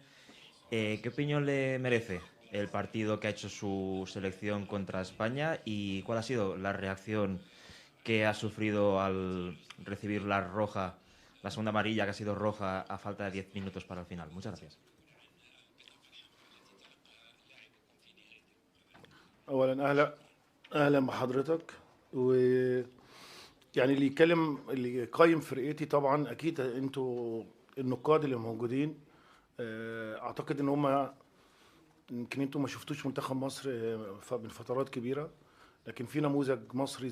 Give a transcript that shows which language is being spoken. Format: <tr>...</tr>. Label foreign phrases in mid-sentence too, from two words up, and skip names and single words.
<es>¿Qué opinión le merece el partido que ha hecho su selección contra España y cuál ha sido la reacción que ha sufrido al recibir la segunda amarilla que ha sido roja a falta de 10 minutos para el final? Muchas gracias.</es> <ar>اولا اهلا بحضرتك. يعني اللي يقيم فرقتي طبعا اكيد انتوا النقاد اللي موجودين. اعتقد ان هم يمكن انتوا ما شفتوش منتخب مصر من فترات كبيره، لكن في نموذج مصري</ar>